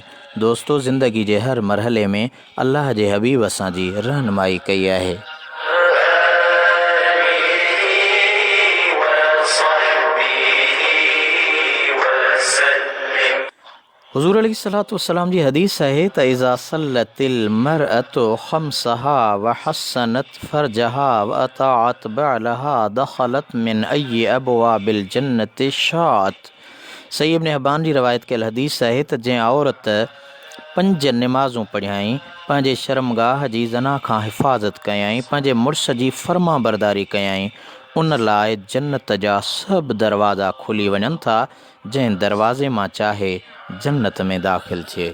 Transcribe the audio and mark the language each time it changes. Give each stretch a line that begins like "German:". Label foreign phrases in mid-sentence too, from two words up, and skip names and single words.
Sindhi: दोस्तो, ज़िंदगी जे हर मरहले में अल्लाह जे हबीब असांजी रहनुमाई कई आहे।
Arabic: حضور عليه الصلاة والسلام
Sindhi: जी हदीस आहे त
Arabic: إذا صلت المرأة خمسها وحصنت فرجها وأطاعت بعلها دخلت من أي أبواب الجنة شاءت.
Sindhi: सही इब्न हिब्बान जी रवायत कयल हदीस आहे त जंहिं औरत 5 नमाज़ूं पढ़ियाई, पंहिंजे शर्मगाह जी ज़ना खां हिफ़ाज़त कयाई, पंहिंजे मुड़ुस जी फर्मा बरदारी कयाई, उन लाइ जन्नत जा सभु दरवाज़ा खुली वञनि था, जंहिं दरवाज़े मां चाहे जन्नत में दाख़िल थिए।